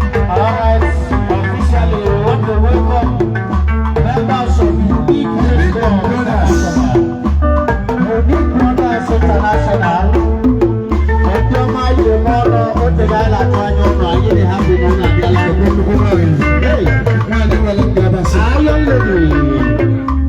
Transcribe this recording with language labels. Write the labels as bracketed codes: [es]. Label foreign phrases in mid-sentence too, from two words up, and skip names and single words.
[en] All right, officially, we want to welcome members of Unique Brothers International. Unique Brothers International. [ig] Ndị ọma, anyị na-eme ọrụ, o tere anyị atụ anya ọnụ, anyị dị happy na unu abịala. [en] Hey! Iron Lady.